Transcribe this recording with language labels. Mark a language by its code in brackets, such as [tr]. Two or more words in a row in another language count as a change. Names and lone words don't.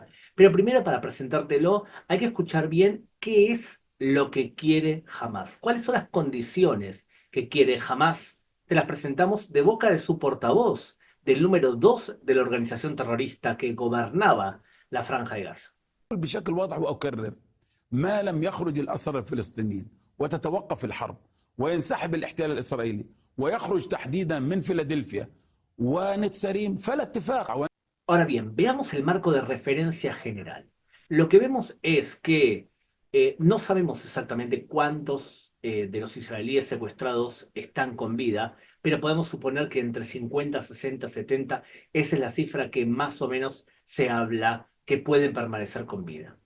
[es] Pero primero, para presentártelo, hay que escuchar bien qué es lo que quiere Hamás. ¿Cuáles son las condiciones que quiere Hamás? Te las presentamos de boca de su portavoz, del número 2 de la organización terrorista que gobernaba la Franja de Gaza. [ar] بشكل واضح وأكرر ما لم يخرج الأسرى الفلسطينيين وتتوقف الحرب وينسحب الاحتلال الإسرائيلي ويخرج تحديدا من فيلادلفيا ونتساريم فلا اتفاق. [es] Ahora bien, veamos el marco de referencia general. Lo que vemos es que no sabemos exactamente cuántos de los israelíes secuestrados están con vida, pero podemos suponer que entre 50, 60, 70, esa es la cifra que más o menos se habla que pueden permanecer con vida.